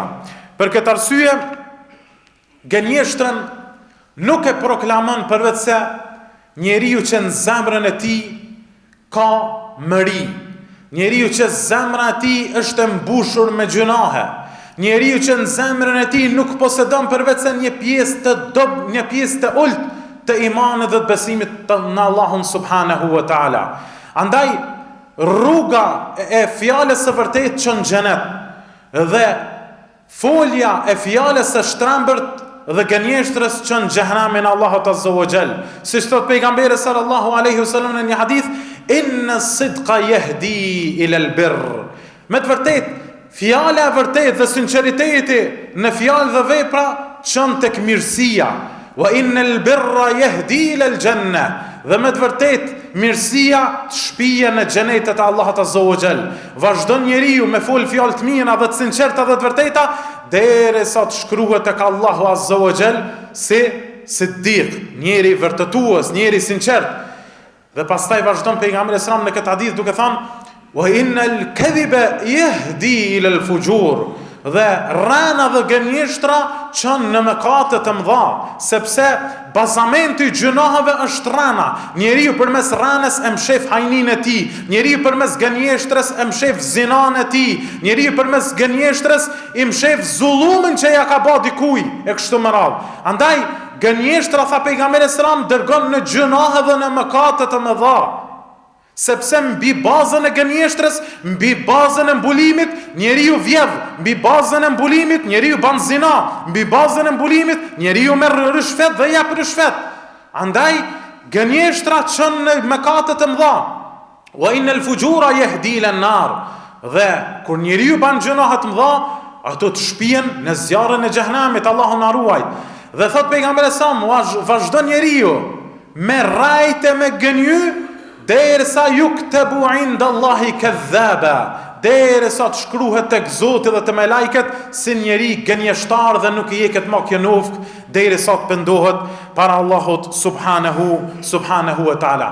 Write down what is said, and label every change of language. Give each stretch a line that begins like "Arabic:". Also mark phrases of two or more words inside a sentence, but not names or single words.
Albanian: Për këtë arsye, gënjeshtrën nuk e proklamon përveç se njeriu që në zemrën e tij ka mëri, njeriu që zemra e tij është e mbushur me gjunahe, njeriu që në zemrën e tij nuk posedon përveç se një pjesë të dobët, një pjesë të ulët të imanit dhe të besimit në Allahun
Arabic: سبحانه وتعالى.
Albanian: Andaj rruga e fjalës së vërtetë çon në xhenet dhe folja e fjalës së shtrembërt dhe gënjeshtrës çon në xhehenamin Allahut
Arabic: عز وجل.
Albanian: Siç thot pejgamberi
Arabic: صلى الله عليه وسلم
Albanian: në një hadith:
Arabic: إن الصدق يهدي إلى البر.
Albanian: Me të vërtetë, fjala e vërtetë dhe sinqeriteti në fjalë dhe vepra çon tek mirësia.
Arabic: وإن البر يهدي إلى الجنة.
Albanian: Dhe me të vërtetë, mirësia të shpije në xhenetet e Allahut
Arabic: عز وجل.
Albanian: Vazhdon njeriu me fol fjalë të mira dhe të sinqerta dhe të vërteta derisa të shkruhet tek Allahu
Arabic: عز وجل
Albanian: si siddiq, njeri vërtetues, njeri sinqert. Dhe pastaj vazhdon pejgamberi
Arabic: صلى الله عليه وسلم
Albanian: në këtë hadith duke thënë:
Arabic: وإن الكذب يهدي إلى الفجور.
Albanian: Dhe rana dhe gënjeshtra çon në mëkate të mëdha, sepse bazamenti i gjunaheve është rana. Njeriu përmes ranës e mshef hajnin e tij, njeriu përmes gënjeshtrës e mshef zinan e tij, njeriu përmes gënjeshtrës i mshef zullumin që ja ka bë dikujt e kështu me radhë. Andaj gënjeshtra, tha pejgamberi
Arabic: صلى الله عليه وسلم,
Albanian: dërgon në gjunahe dhe në mëkate të mëdha. Sepse mbi bazën e gënjeshtrës, mbi bazën e mbulimit, njeriu vjedh, mbi bazën e mbulimit, njeriu ban zina, mbi bazën e mbulimit, njeriu merr rishfet dhe jap rishfet. Andaj gënjeshtra çon në mëkate të mëdha.
Arabic: وإن الفجور يهدي إلى النار.
Albanian: Dhe kur njeriu ban gjunahe të mëdha, ato të shpihen në zjarrin e xhehenamit, Allahu na ruaj. Dhe thot pejgamberi sa vazhdon njeriu me rajtë me gënjy derisa
Arabic: يكتب عند الله كذابا,
Albanian: derisa të shkruhet tek Zoti dhe te melajket si njeri gënjeshtar dhe nuk i jeket më kjo nufk, derisa të pendohet para Allahut
Arabic: سبحانه وتعالى.